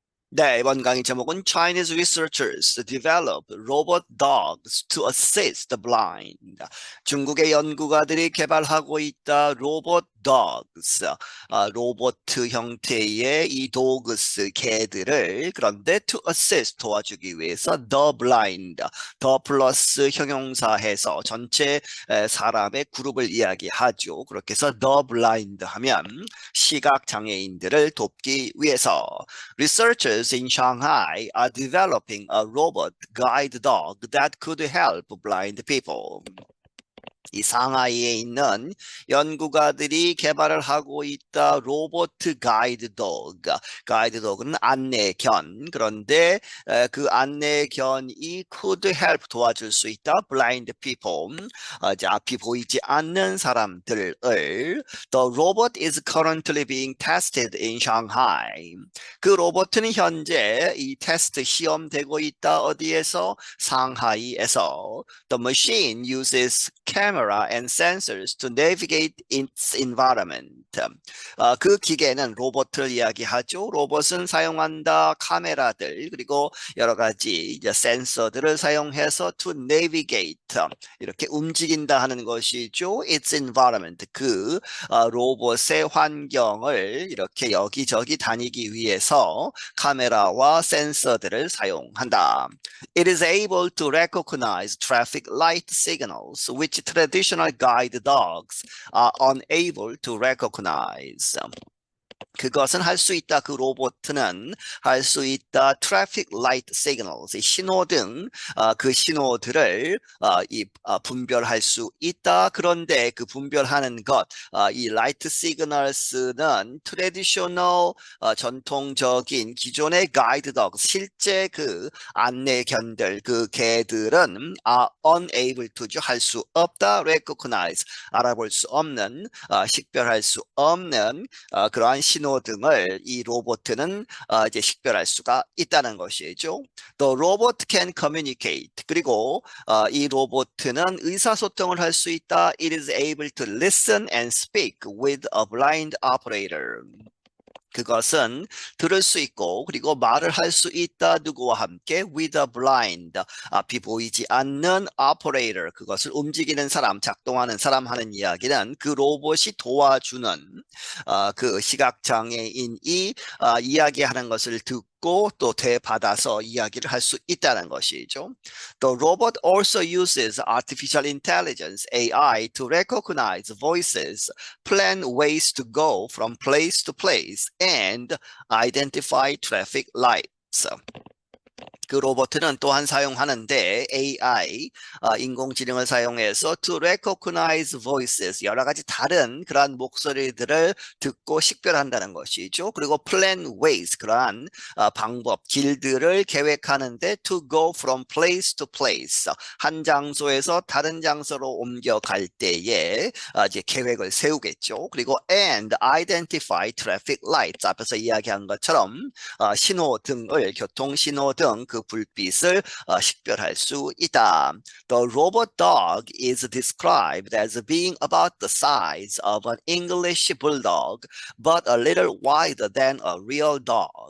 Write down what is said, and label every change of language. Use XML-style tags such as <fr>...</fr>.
<ko>네, 이번 강의 제목은</ko> <en>Chinese researchers develop robot dogs to assist the blind.</en> <ko>중국의 연구가들이 개발하고 있다 로봇 dogs, 로봇 형태의 이 dogs, 개들을 그런데</ko> <en>to assist,</en> <ko>도와주기 위해서</ko> <en>the blind,</en> <ko>the 플러스 형용사해서 전체 사람의 그룹을 이야기하죠. 그렇게 해서</ko> <en>the blind</en> <ko>하면 시각장애인들을 돕기 위해서</ko> <en>Researchers in Shanghai are developing a robot guide dog that could help blind people.</en> <ko>이 상하이에 있는 연구가들이 개발을 하고 있다 로봇 가이드 도그. 가이드 도그는 안내견. 그런데 그 안내견이</ko> <en>could help,</en> <ko>도와줄 수 있다</ko> <en>blind people,</en> <ko>앞이 보이지 않는 사람들을.</ko> <en>The robot is currently being tested in Shanghai.</en> <ko>그 로봇은 현재 이 테스트 시험되고 있다 어디에서? 상하이에서.</ko> <en>The machine uses camera and sensors to navigate its environment.</en> <ko>그 기계는 로봇을 이야기하죠. 로봇은 사용한다 카메라들 그리고 여러 가지 이제 센서들을 사용해서</ko> <en>to navigate,</en> <ko>이렇게 움직인다 하는 것이죠.</ko> <en>its environment,</en> <ko>그 로봇의 환경을 이렇게 여기저기 다니기 위해서 카메라와 센서들을 사용한다.</ko> <en>It is able to recognize traffic light signals, which traditional guide dogs are unable to recognize.</en> <ko>그것은 할 수 있다. 그 로봇은 할 수 있다.</ko> <en>Traffic light signals,</en> <ko>신호등, 그 신호들을 분별할 수 있다. 그런데 그 분별하는 것, 이</ko> <en>light signals</en> <ko>는 traditional, 전통적인 기존의</ko> <en>guide dog,</en> <ko>실제 그 안내견들, 그 개들은</ko> <en>unable to</en> <ko>죠. 할 수 없다. recognize, 알아볼 수 없는, 식별할 수 없는 그러한 신호등을 이 로봇은 이제 식별할 수가 있다는 것이죠.</ko> <en>The robot can communicate.</en> <ko>그리고 이 로봇은 의사소통을 할 수 있다.</ko> <en>It is able to listen and speak with a blind operator.</en> <ko>그것은 들을 수 있고 그리고 말을 할 수 있다. 누구와 함께?</ko> <en>With a blind,</en> <ko>앞이 보이지 않는 operator, 그것을 움직이는 사람, 작동하는 사람 하는 이야기는 그 로봇이 도와주는 그 시각장애인이 이야기하는 것을 듣고 또 되받아서 이야기를 할 수 있다는 것이죠.</ko> <en>The robot also uses artificial intelligence, AI, to recognize voices, plan ways to go from place to place, and identify traffic lights.</en> <ko>그 로봇은 또한 사용하는데 AI, 인공지능을 사용해서</ko> <en>to recognize voices,</en> <ko>여러 가지 다른 그러한 목소리들을 듣고 식별한다는 것이죠. 그리고</ko> <en>plan ways,</en> <ko>그러한 방법, 길들을 계획하는데</ko> <en>to go from place to place,</en> <ko>한 장소에서 다른 장소로 옮겨갈 때에 이제 계획을 세우겠죠. 그리고</ko> <en>and identify traffic lights,</en> <ko>앞에서 이야기한 것처럼 신호등을, 교통신호등, 그 불빛을 식별할 수 있다.</ko> <en>The robot dog is described as being about the size of an English bulldog, but a little wider than a real dog.</en>